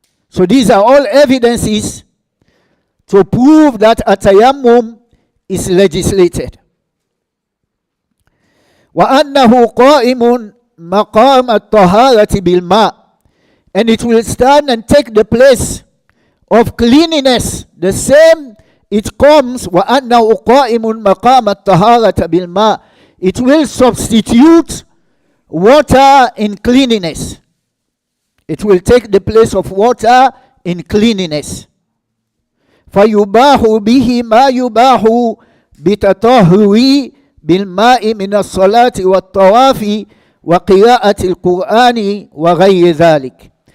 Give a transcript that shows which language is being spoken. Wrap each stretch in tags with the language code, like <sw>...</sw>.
<en>So these are all evidences to prove that a tayammum is legislated.</en> <ar>وَأَنَّهُ قَائِمٌ مَقَامَ الطَّهَارَةِ بِالْمَاءِ.</ar> <en>And it will stand and take the place of cleanliness. The same, it comes,</en> <ar>وَأَنَّهُ قَائِمٌ مَقَامَ الطَّهَارَةِ بِالْمَاءِ.</ar> <en>It will substitute water in cleanliness. It will take the place of water in cleanliness.</en> <ar>فَيُبَاحُ بِهِ مَا يُبَاحُ بِتَطَهُّرِ بِالْمَاءِ مِنَ الصَّلَاةِ وَالطَّوَافِ وَقِرَاءَةِ الْقُرْآنِ وَغَيْرِ ذَلِكَ.</ar>